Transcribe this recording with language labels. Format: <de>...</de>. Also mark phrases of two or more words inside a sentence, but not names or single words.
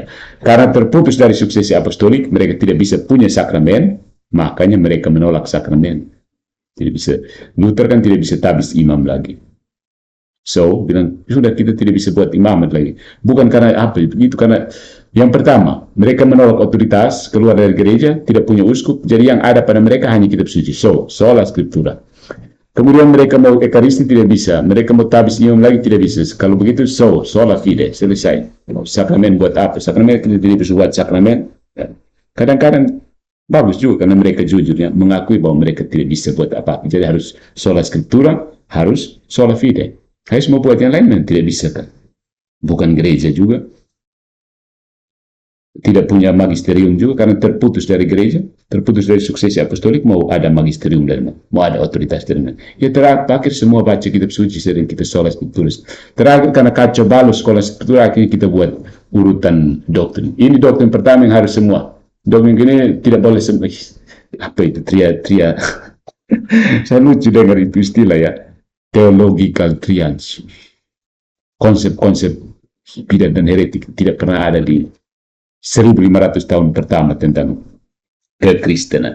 <id>Karena terputus dari suksesi apostolik, mereka tidak bisa punya sakramen, makanya mereka menolak sakramen. Tidak bisa. Luther kan tidak bisa tabis imam lagi. So, bilang, sudah kita tidak bisa buat imamat lagi. Bukan karena apa, begitu, karena yang pertama, mereka menolak otoritas, keluar dari gereja, tidak punya uskup, jadi yang ada pada mereka hanya kitab suci. So,</id> <la>sola scriptura.</la> <id>Kemudian mereka mau ekaristi tidak bisa, mereka mau tabis imam lagi tidak bisa. Kalau begitu,</id> <la>sola fide,</la> <id>selesai. Sakramen buat apa? Sakramen kita tidak bisa buat sakramen. Kadang-kadang bagus juga karena mereka jujurnya mengakui bahwa mereka tidak bisa buat apa-apa. Jadi harus</id> <la>sola scriptura,</la> <id>harus</id> <la>sola fide.</la> <id>Harus mau buat yang lain, tidak bisa kan? Bukan gereja juga. Tidak punya magisterium juga karena terputus dari gereja, terputus dari suksesi apostolik, mau ada magisterium dari mana? Mau ada otoritas dari mana? Ya terakhir semua baca kitab suci sering kita</id> <la>sola scriptura.</la> <id>Terakhir karena kacau balau sekolah scriptura, akhirnya kita buat urutan doktrin. Ini doktrin pertama yang harus semua. Doktrin ini tidak boleh semua. Apa itu? Tria. Saya lucu dengar itu istilah ya.</id> <en>Theological triage.</en> <id>Konsep-konsep bidat dan heretik tidak pernah ada di 1500 tahun pertama tentang kekristenan.</id>